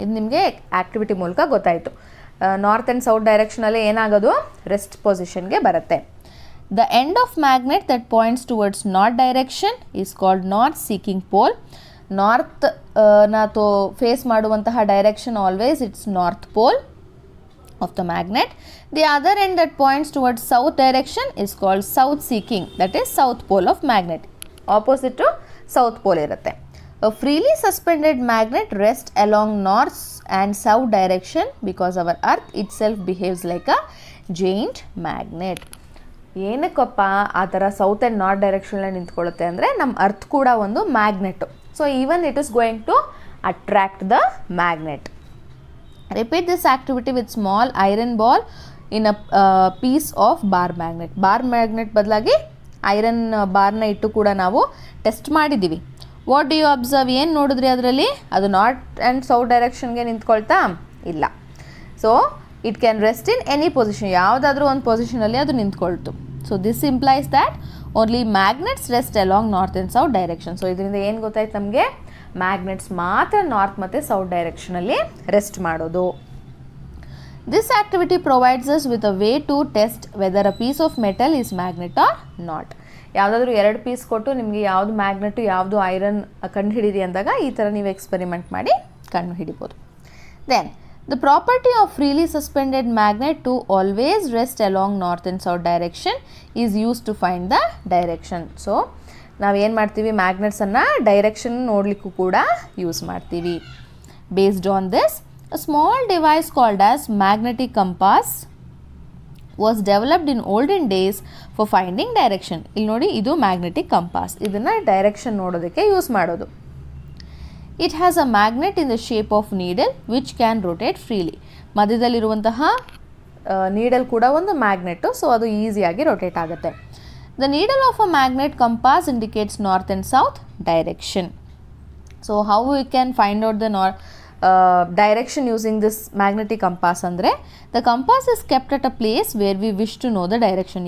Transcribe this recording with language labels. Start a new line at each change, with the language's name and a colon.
Kannada: ಇದು ನಿಮಗೆ ಆ್ಯಕ್ಟಿವಿಟಿ ಮೂಲಕ ಗೊತ್ತಾಯಿತು. ನಾರ್ತ್ ಆ್ಯಂಡ್ ಸೌತ್ ಡೈರೆಕ್ಷನಲ್ಲಿ ಏನಾಗೋದು, ರೆಸ್ಟ್ ಪೊಸಿಷನ್ಗೆ ಬರುತ್ತೆ.
English: The end of magnet that points towards north direction is called north seeking pole. North face ಮಾಡುವಂತಹ direction always it's north pole. of the magnet. The other end that points towards south direction is called south seeking, that is south pole of magnet. Opposite to south pole irutte. A freely suspended magnet rests along north and south direction because our earth itself behaves like a giant magnet.
Kannada: ಏನಕ್ಕಪ್ಪ ಆ ಥರ south and north ಡೈರೆಕ್ಷನಲ್ಲಿ ನಿಂತ್ಕೊಳ್ಳುತ್ತೆ ಅಂದರೆ ನಮ್ಮ earth ಕೂಡ ಒಂದು magnate.
English: So even it is going to attract the magnet. Repeat this activity with small iron ball in a piece of bar magnet.
Kannada: Bar magnet ಬದಲಾಗಿ iron ಬಾರ್ನ ಇಟ್ಟು ಕೂಡ ನಾವು ಟೆಸ್ಟ್ ಮಾಡಿದ್ದೀವಿ.
English: What do you observe?
Kannada: ಏನು ನೋಡಿದ್ರಿ ಅದರಲ್ಲಿ? ಅದು ನಾರ್ತ್ ಆ್ಯಂಡ್ ಸೌತ್ ಡೈರೆಕ್ಷನ್ಗೆ ನಿಂತ್ಕೊಳ್ತಾ ಇಲ್ಲ.
English: so it can rest in any position,
Kannada: ಯಾವುದಾದ್ರೂ ಒಂದು ಪೊಸಿಷನಲ್ಲಿ ಅದು ನಿಂತ್ಕೊಳ್ತು.
English: So this implies that only magnets rest along north and south direction.
Kannada: So ಇದರಿಂದ ಏನು ಗೊತ್ತಾಯ್ತು ನಮಗೆ? ಮ್ಯಾಗ್ನೆಟ್ಸ್ ಮಾತ್ರ ನಾರ್ತ್ ಮತ್ತು ಸೌತ್ ಡೈರೆಕ್ಷನಲ್ಲಿ ರೆಸ್ಟ್ ಮಾಡೋದು.
English: This activity provides us with a way to test whether a piece of metal is magnet or not.
Kannada: ಯಾವುದಾದ್ರೂ 2 piece ಕೊಟ್ಟು ನಿಮಗೆ ಯಾವುದು ಮ್ಯಾಗ್ನೆಟು ಯಾವುದು ಐರನ್ ಕಂಡುಹಿಡಿರಿ ಅಂದಾಗ ಈ ಥರ ನೀವು ಎಕ್ಸ್ಪೆರಿಮೆಂಟ್ ಮಾಡಿ ಕಂಡುಹಿಡಿಬೋದು.
English: Then the property of freely suspended magnet to always rest along north and south direction is used to find the direction.
Kannada: So ನಾವೇನು ಮಾಡ್ತೀವಿ? ಮ್ಯಾಗ್ನೆಟ್ಸನ್ನು ಡೈರೆಕ್ಷನ್ ನೋಡಲಿಕ್ಕೂ ಕೂಡ ಯೂಸ್ ಮಾಡ್ತೀವಿ.
English: Based on this a small device called as magnetic compass was developed in olden days for finding direction.
Kannada: ಇಲ್ಲಿ ನೋಡಿ, ಇದು magnetic compass. ಇದನ್ನು direction ನೋಡೋದಕ್ಕೆ use ಮಾಡೋದು.
English: It has a magnet in the shape of needle which can rotate freely.
Kannada: ಮಧ್ಯದಲ್ಲಿರುವಂತಹ needle ಕೂಡ ಒಂದು magnate, so ಅದು ಈಸಿಯಾಗಿ ರೊಟೇಟ್ ಆಗುತ್ತೆ.
English: The needle of a magnet compass indicates north and south direction. So how we can find out the direction using this magnetic compass andre, the compass is kept at a place where we wish to know the direction.